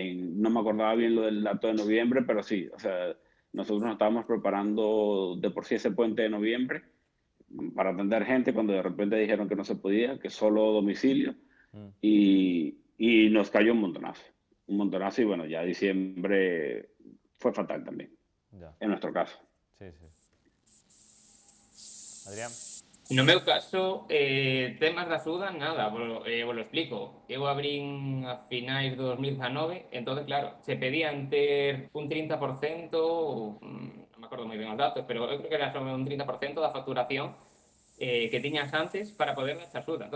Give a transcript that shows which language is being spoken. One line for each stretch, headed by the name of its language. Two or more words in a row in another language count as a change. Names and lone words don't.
Spanish: No me acordaba bien lo del dato de noviembre, pero sí, o sea, nosotros nos estábamos preparando de por sí ese puente de noviembre para atender gente cuando de repente dijeron que no se podía, que solo domicilio, y nos cayó un montonazo, y bueno, ya diciembre fue fatal también, Ya, en nuestro caso. sí, sí. Adrián.
Galician: No meu caso, temas da axuda, nada,
Spanish: vos lo explico.
Galician: Eu abrín a finais do 2019, entonces, claro, se pedían ter un 30%, non me acordo moi ben os datos, pero eu creo que era sobre un 30% da facturación que tiñas antes para poder dar esa axuda.